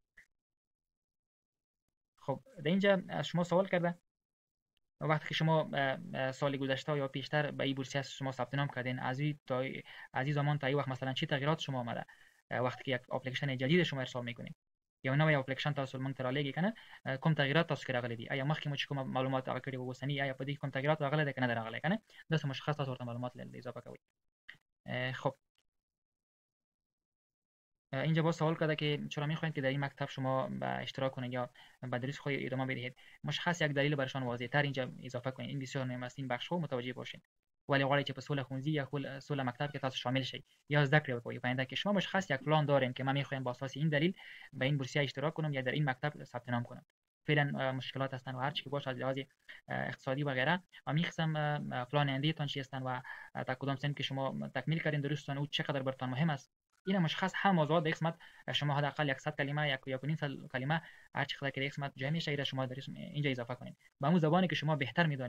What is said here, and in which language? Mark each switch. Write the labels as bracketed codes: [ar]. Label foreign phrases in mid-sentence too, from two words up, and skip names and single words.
[fa] خب در اینجا از شما سوال کرده وقتی که شما سال گذشته یا پیشتر به این بورسیه شما ثبت نام کردین، از این زمان تا این وقت مثلا چی تغییرات شما آمده وقتی که یک اپلیکیشن جدید شما ارسال میکنین [ps] یا نوې اپلیکیشن تاسو مونږ ته رالیږي کنه، کوم تغییرات تاسو کې راغلي دي؟ آیا مخکې مو چې کوم معلومات هغه کړي وو اوسني آیا په دې کوم تغییرات راغلي دي کنه راغلي کنه؟ داسې مشخص تاسو ورته معلومات اضافه کوئ. [fa] خب اینجا با سوال کرده که چرا میخواین که در این مکتب شما به اشتراک کنید یا به دریس خود ادامه بدهید؟ مشخص یک دلیل برشان واضح تر اینجا اضافه کنید. این بسیار مهم است، این بخش خو متوجه باشین. [ps] ولی غواړئ چې په سوله ښوونځي یا سوله مکتب کې تاسو شامل شئ یا زده کړې وکړئ په آینده کې [fa] شما مشخص یک پلان دارین که من میخوایم با اساس این دلیل به این بورسیه اشتراک کنم یا در این مکتب ثبت نام کنم. فعلا مشکلات هستن و هر چی که باشه از لحاظ اقتصادی و غیره و میخواستم پلان آینده تان چی هستن و تا کدام سن که شما تکمیل کردین درستان او چقدر براتون مهم است. این مشخص هم موضوعات در قسمت شما حداقل 100 کلمه یا 1.5 کلمه هر چقدر که در قسمت جای میشه ایره شما در اینجا اضافه کنید با اون زبانی که شما بهتر میدونید.